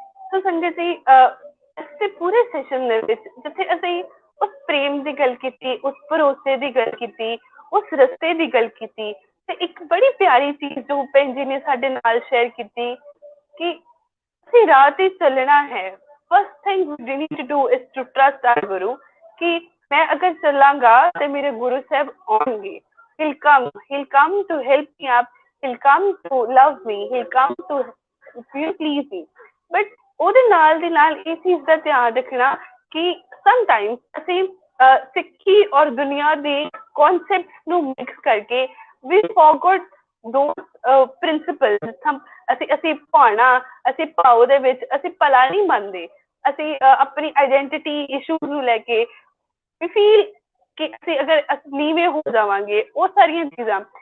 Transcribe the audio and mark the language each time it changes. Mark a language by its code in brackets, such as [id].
[pa] ਸੋ ਸੰਗਤ ਜੀ, ਇਸ ਪੂਰੇ ਸੈਸ਼ਨ ਦੇ ਵਿੱਚ ਜਿੱਥੇ ਅਸੀਂ ਉਸ ਪ੍ਰੇਮ ਦੀ ਗੱਲ ਕੀਤੀ, ਉਸ ਭਰੋਸੇ ਦੀ ਗੱਲ ਕੀਤੀ, ਉਸ ਰਸਤੇ ਦੀ ਗੱਲ ਕੀਤੀ, ਤੇ ਇੱਕ ਬੜੀ ਪਿਆਰੀ ਚੀਜ਼ ਜੋ ਭੈਣ ਜੀ ਨੇ ਸਾਡੇ ਨਾਲ ਸ਼ੇਅਰ ਕੀਤੀ ਕਿ ਅਸੀਂ ਰਾਹ ਤੇ ਚੱਲਣਾ ਹੈ। [en] first thing we need to do is to trust our guru [pa] ਕਿ ਮੈਂ ਅਗਰ ਚੱਲਾਂਗਾ ਤੇ ਮੇਰੇ ਗੁਰੂ ਸਾਹਿਬ ਆਉਣਗੇ, [en] he'll come to help me up, he'll come to love me, he'll come to please me। [pa] But ਉਹਦੇ ਨਾਲ ਦੀ ਨਾਲ ਇਹ ਚੀਜ਼ ਦਾ ਧਿਆਨ ਰੱਖਣਾ ਕਿ ਸਮਟਾਈਮਸ ਅਸੀਂ ਸਿੱਖੀ ਔਰ ਦੁਨੀਆ ਦੇ ਕਨਸੈਪਟਸ ਨੂੰ ਮਿਕਸ ਕਰਕੇ [en] we forgot those principles। [pa] ਅਸੀਂ ਭਾਣਾ, ਅਸੀਂ ਭਾਓ ਦੇ ਵਿੱਚ ਅਸੀਂ ਭਲਾ ਨਹੀਂ ਮੰਨਦੇ, ਅਸੀਂ ਆਪਣੀ ਆਈਡੈਂਟੀਟੀ ਇਸ਼ੂਜ਼ ਨੂੰ ਲੈ ਕੇ [en] we feel [pa] ਕਿ ਅਸੀਂ ਅਗਰ ਨੀਵੇਂ ਹੋ ਜਾਵਾਂਗੇ, ਉਹ ਸਾਰੀਆਂ ਚੀਜ਼ਾਂ।